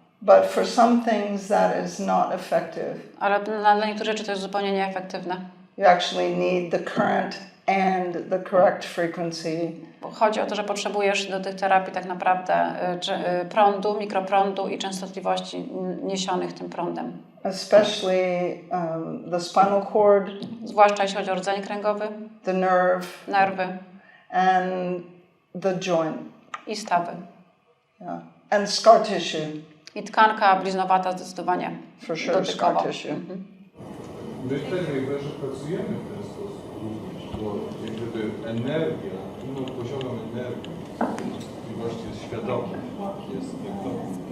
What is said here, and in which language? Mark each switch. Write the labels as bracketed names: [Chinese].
[English] But for some things that is not effective. [Polish] Ale dla niektórych rzeczy to jest zupełnie nieefektywne. [English] You actually need the current and the correct frequency. [Polish] Bo chodzi o to, że potrzebujesz do tych terapii tak naprawdę prądu, mikroprądu i częstotliwości niesionych tym prądem. [English] Especially the spinal cord, [Polish] Zwłaszcza jeśli chodzi o rdzeń kręgowy, [English] the nerve, [Polish] nerwy [English] and the joint. [Polish] i stawy. [English] Yeah. And scar tissue. [Polish] I tkanka bliznowata zdecydowanie [English] For sure, [Polish] dotykowo. [English] scar tissue. [Polish] My w Timewave'erze pracujemy w ten sposób również, bo jak gdyby energia, inną poziomem energii, możliwości jest świadoma, jest niektórą.